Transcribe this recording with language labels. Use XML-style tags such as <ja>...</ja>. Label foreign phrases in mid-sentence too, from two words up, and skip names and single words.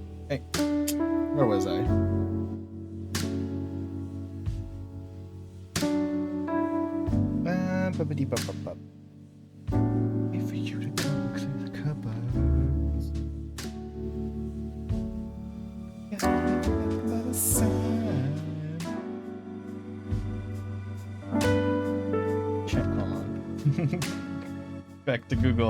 <en>Hey, where was I? Ba-ba-dee-ba-ba-ba. Wait for you to come clear the cupboards. Yes, by the side. Check, hold on. Back to Google.</en>